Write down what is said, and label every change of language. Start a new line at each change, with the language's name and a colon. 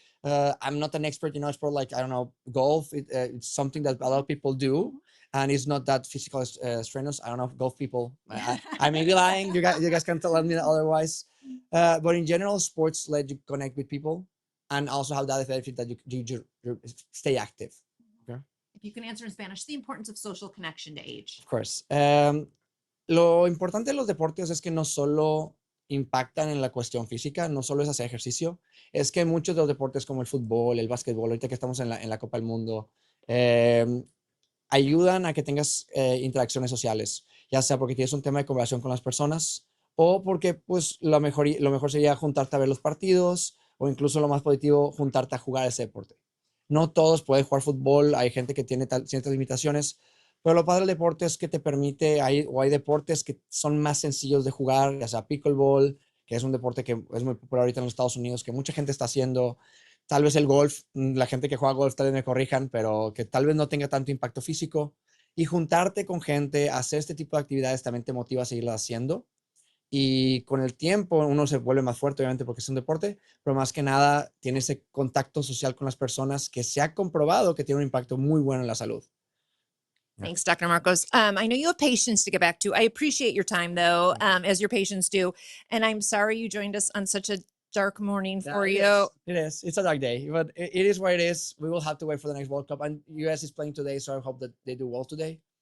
English: I'm not an expert in a sport like, I don't know, golf. It's something that a lot of people do, and it's not that physical strenuous. I don't know if golf people. I may be lying. You guys can tell me otherwise. But in general, sports let you connect with people and also have that benefit that you stay active. Okay? If you can answer in Spanish, the importance of social connection to age. Of course.
Spanish: Lo importante de los deportes es que no solo impactan en la cuestión física, no solo es hacer ejercicio, es que muchos de los deportes como el fútbol, el básquetbol, ahorita que estamos en la Copa del Mundo, ayudan a que tengas interacciones sociales, ya sea porque tienes un tema de conversación con las personas o porque pues lo mejor sería juntarte a ver los partidos o incluso lo más positivo, juntarte a jugar ese deporte. No todos pueden jugar fútbol, hay gente que tiene ciertas limitaciones, pero lo padre del deporte es que te permite, hay deportes que son más sencillos de jugar, ya sea pickleball, que es un deporte que es muy popular ahorita en los Estados Unidos, que mucha gente está haciendo. Tal vez el golf, la gente que juega golf tal vez me corrijan, pero que tal vez no tenga tanto impacto físico. Y juntarte con gente, hacer este tipo de actividades también te motiva a seguirlas haciendo. Y con el tiempo uno se vuelve más fuerte, obviamente, porque es un deporte, pero más que nada tiene ese contacto social con las personas que se ha comprobado que tiene un impacto muy bueno en la salud.
English: Thanks, Dr. Marcos. I know you have patients to get back to. I appreciate your time, though, as your patients do. And I'm sorry you joined us on such a dark morning for you. It is. It's a dark day, but it is what it is. We will have to wait for the next World Cup. And US is playing today, so I hope that they do well today.